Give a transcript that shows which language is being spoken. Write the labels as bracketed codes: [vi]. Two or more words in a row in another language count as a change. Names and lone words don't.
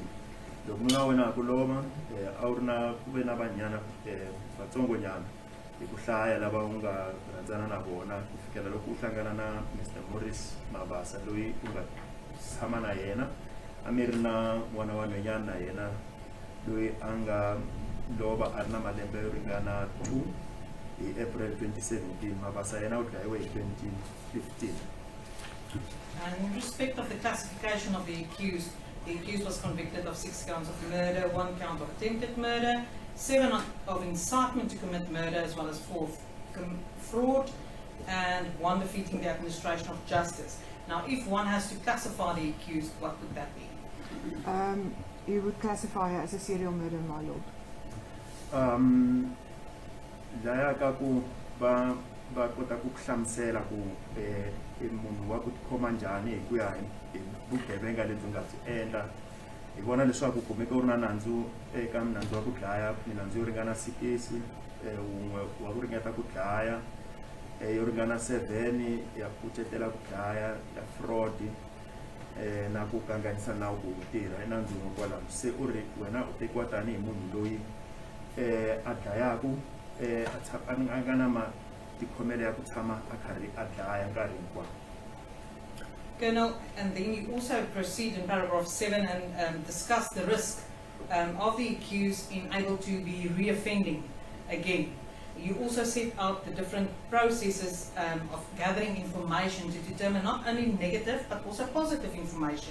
[ts] Loko nuna wa wena a ku lova a wu ri na ku ve na vanyana vatsongonyana hi ku hlaya lava u nga rhandzana na vona ku fikela loko u hlangana na Mr. Maurice Mabasa loyi u nga tshama na yena a mi ri na n'wana wa nhwanyana na yena loyi a nga lova a ri na malembe yo ringana 2 hi April 2017. Mabasa yena u dlayiwe hi 2015. [en] And in respect of the classification of the accused was convicted of 6 counts of murder, 1 count of attempted murder, 7 of incitement to commit murder, as well as 4 fraud, and 1 defeating the administration of justice. Now, if one has to classify the accused, what would that be? You would classify her as a serial murderer, my lord. [ts] Daya ka ku ba kota ku hlamusela ku munhu wa ku tikhoma njhani hi ku ya hi vugevenga lebyi nga byi endla. Hi vona leswaku kumeka u ri na nandzu eka nandzu wa ku dlaya, minandzu yo ringana 6, wun'we wa ku ringeta ku dlaya, yo ringana 7 ya kucetela ku dlaya, ya fraud, na ku kanganyisa nawu ku tirha enandzwini kwalaho. Se u ri wena u tekiwa tanihi munhu loyi a dlayaku a nga na matikhomelo ya ku tshama a karhi a dlaya nkarhi hinkwawo. [en] Colonel, and then you also proceed in paragraph 7 and discuss the risk of the accused in able to be reoffending again. You also set out the different processes of gathering information to determine not only negative but also positive information.